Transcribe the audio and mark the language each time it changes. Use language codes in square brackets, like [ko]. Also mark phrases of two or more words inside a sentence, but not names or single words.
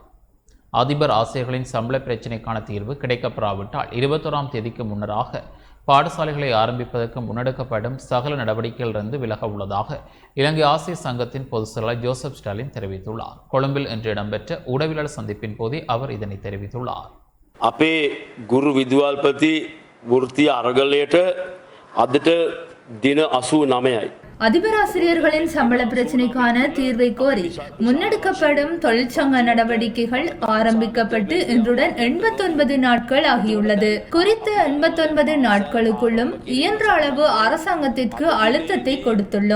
[ta] அதிபர் ஆசிரியர்களின் சம்பள பிரச்சினைக்கான தீர்வு கிடைக்கப்பெறாவிட்டால் 21ஆம் தேதிக்கு முன்னராக பாடசாலைகளை ஆரம்பிப்பதற்கு முன்னெடுக்கப்படும் சகல நடவடிக்கைகளிலிருந்து விலக உள்ளதாக இலங்கை ஆசிரியர் சங்கத்தின் பொதுச் செயலாளர் ஜோசப் ஸ்டாலின் தெரிவித்துள்ளார். கொழும்பில் இன்று இடம்பெற்ற ஊடகவியலாளர் சந்திப்பின் போதே அவர் இதனை தெரிவித்துள்ளார். [si] අපේ ගුරු විදුහල්පති වෘත්තිය අරගලයට අදට දින 89යි. [ta] அதிபராசிரியர்களின் சம்பள பிரச்சினைக்கான தீர்வை கோரி முன்னெடுக்கப்படும் தொழிற்சங்க நடவடிக்கைகள் ஆரம்பிக்கப்பட்டு இன்றுடன் 89 நாட்கள் ஆகியுள்ளது. குறித்த 89 நாட்களுக்குள்ளும் இயன்ற அளவு அரசாங்கத்திற்கு அழுத்தத்தை கொடுத்துள்ளோம்.